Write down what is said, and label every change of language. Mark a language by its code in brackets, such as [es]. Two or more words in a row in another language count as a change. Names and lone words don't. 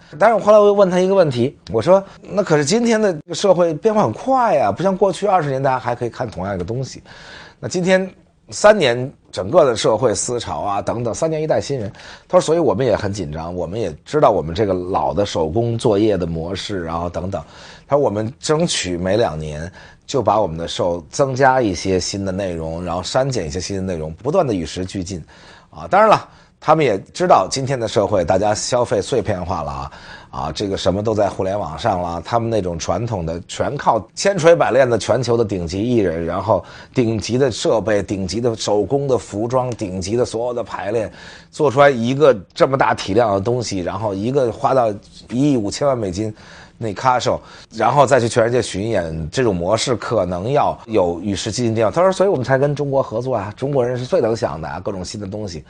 [zh] 但是我後來我又問他一個問題，我說那可是今天的社會變化很快呀，不像過去20年大家還可以看同樣一個東西，那今天3年整個的社會思潮啊等等，3年一代新人。他說所以我們也很緊張，我們也知道我們這個老的手工作業的模式，然後等等。他說我們爭取每2年就把我們的 show 增加一些新的內容，然後刪減一些新的內容，不斷的與時俱進啊。當然了，他們也知道今天的社會大家消費碎片化了啊，這個什麼都在互聯網上了，他們那種傳統的全靠千錘百煉的全球的頂級藝人，然後頂級的設備、頂級的手工的服裝、頂級的所有的排練，做出來一個這麼大體量的東西，然後一個花到1億5千萬美金那咖show，然後再去全世界巡演，這種模式可能要有與時俱進的地方。他說所以我們才跟中國合作啊，中國人是最能想的啊，各種新的東西。